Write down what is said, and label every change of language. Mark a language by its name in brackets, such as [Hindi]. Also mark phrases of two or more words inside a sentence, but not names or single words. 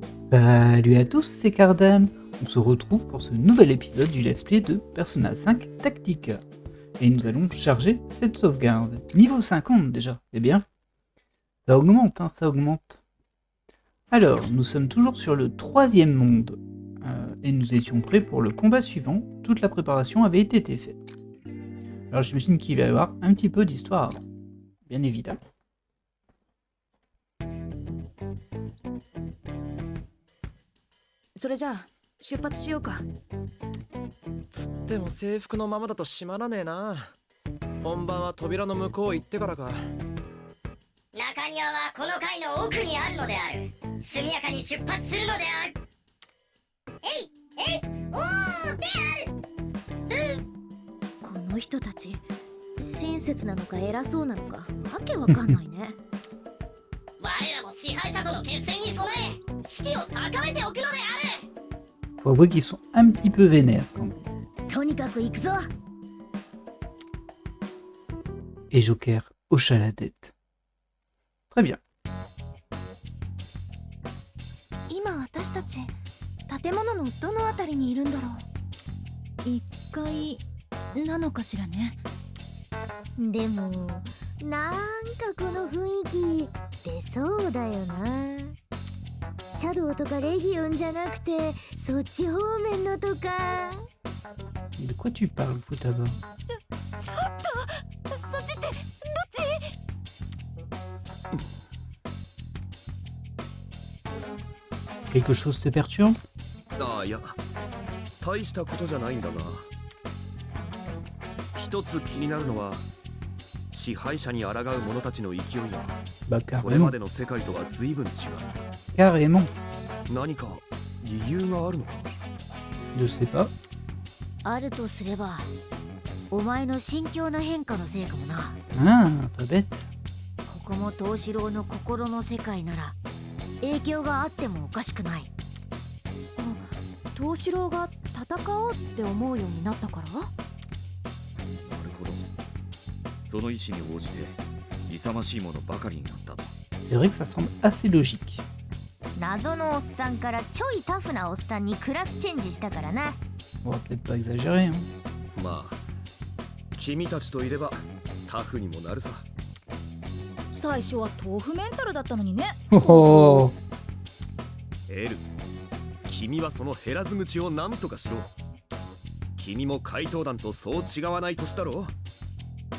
[French] Salut à tous, c'est Cardan. On se retrouve pour ce nouvel épisode du [English] let's play [French] de Persona 5 Tactica. Et nous allons charger cette sauvegarde. Niveau 50 déjà, c'est bien. Ça augmente, ça augmente. Alors, nous sommes toujours sur le 3e monde. Et nous étions prêts pour le combat suivant. Toute la préparation avait été faite. Alors j'imagine qu'il va y avoir un petit peu d'histoire avant. Bien évidemment. [Japanese] それじゃあ出発しようか。つっても制服のままだと閉まらねえな。本番は扉の向こう行ってからか。中庭はこの階の奥にあるのである。速やかに出発するのである。おーである。この人たち親切なのか偉そうなのかわけわかんないね。我らも支配者との決戦に備え士気を高めておくのである。 [French] Faut avouer qu'ils sont un petit peu vénères quand même. [Japanese] とにかく行くぞ。 [French] Et Joker hocha la tête. Très bien. [Japanese] 今私たち建物のどのあたりにいるんだろう。1階なのかしらね。でもなんかこの雰囲気出そうだよな。シャドウとかレギオンじゃなくてそっち方面のとか。 [French] De quoi tu parles, Futaba? [Japanese] ちょっとそっちってどっち？ [French] Quelque chose te perturbe? [Japanese] ああいや、大したことじゃないんだが、一つ気になるのは支配者に抗う者たちの勢いが Bah これま [French] carrément. [Japanese] での世界とは随分違う。 [French] Carrément. [Japanese] 何か理由があるのか。 [French] Je sais pas. [Japanese] あるとすればお前の心境の変化のせいかもな。 [French] Ah, pas bête. [Japanese] ここも藤四郎の心の世界なら影響があってもおかしくない。藤四郎が戦おうって思うようになったから？なるほど。その意思に応じて勇ましいものばかりになったと。 [French] C'est vrai que ça semble assez logique. [Japanese] 謎のおっさんからちょいタフなおっさんにクラスチェンジしたからな。 [French] On va peut-être pas exagérer, hein. [Japanese] まあ君たちといればタフにもなるさ。最初は豆腐メンタルだったのにね。 Oh, エル、君はその減らず口を何とかしろ。君も怪盗団とそう違わない年だろう。